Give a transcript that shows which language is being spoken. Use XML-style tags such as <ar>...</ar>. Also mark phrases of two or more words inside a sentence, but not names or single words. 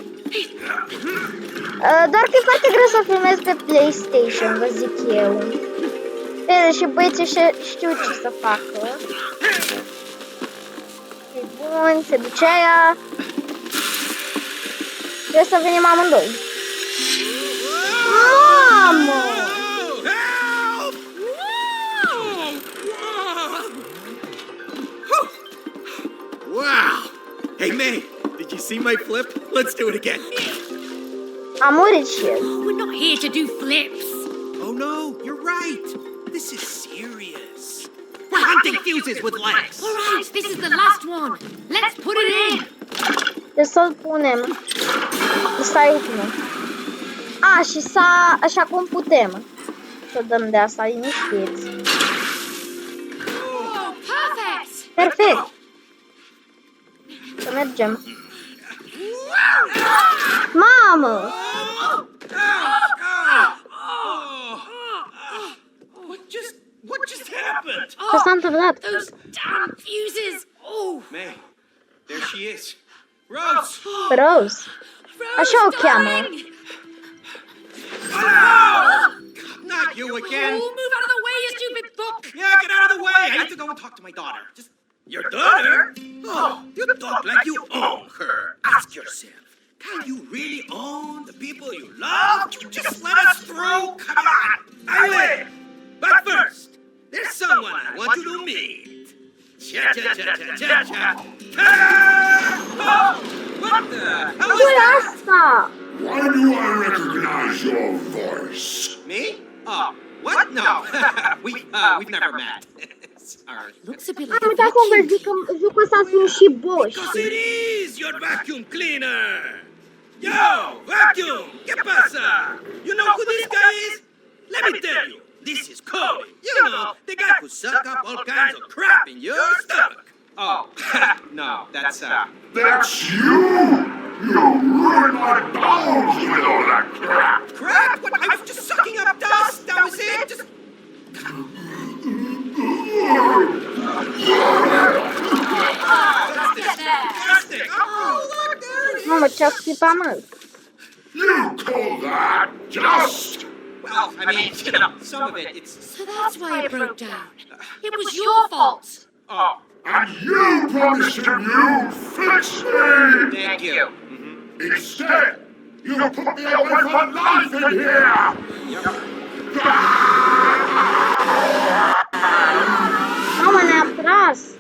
<ro>Doar că e foarte greu să filmez pe PlayStation, vă zic eu. Vede, și băieții știu ce să facă. E bun, se duce aia. Trebuie să venim amândoi. Mamă!</ro> <en>Help! Wow! Hey, May, did you see my flip? Let's do it again.</en> <ro>A murit și el.</ro> <en>We're not here to do flips. Oh no, you're right. This is serious. We're hunting fuses with legs. All right, this is the last one. Let's put it in.</en> <ro>Deci să-l punem. Stai ultimul. A, și s-a... Așa cum putem. Să dăm de asta, liniștiți.</ro> <en>Oh, perfect.</en> <ro>Perfect. Să mergem. Mamă!</ro> <en>What just happened?</en> <ro>Ce s-a întâmplat?</ro> <en>Those damn fuses. Oh, May, there she is. Rose! Rose. Rose,</en> <ro>Așa o cheamă.</ro> <en>darling. Not you again. Oh, move out of the way, you stupid book. Yeah, get out of the way. I need to go and talk to my daughter. Just your daughter? Oh, you talk like you own her. Ask yourself, can you really own the people you love? Just let us through. Come on. I will. But first, there's someone I want you to meet. Cha cha cha cha cha cha. Ta-da! Oh, what the hell</en> <ro>Ce</ro> <en>is</en> <ro>e</ro> <en>that?</en> <ro>asta?</ro> <en>Why do I recognize your voice? Me? Oh, what? No, we've never met. Sorry. Looks a bit like</en> <ro>Am a uitat să vă</ro> <en>vacuum.</en> <ro>zic că jocul ăsta sunt și boși.</ro> <en>Because it is your vacuum cleaner.</en> <es>Yo, vacuum, ¿qué pasa?</es> <en>You know who this guy is? Let me tell you, this is Cody. You know, the guy who suck up all kinds of crap in your stomach. Oh, no, that's That's you! You ruined my bowels with all that crap! crap. What? I was just sucking up dust. That was it. Just. That's disgusting. Oh, look, there it is.</en> <ro>Mamă, ce-a scuipat, mă?</ro> <en>You call that just? Well, I mean, you know, some of it, it's. So that's why it broke down. It was your fault. Oh, And you promised him you'd fix me! thank you. Instead, you put me away for life in here!</en> <ro>Mamă, ne-a tras.</ro>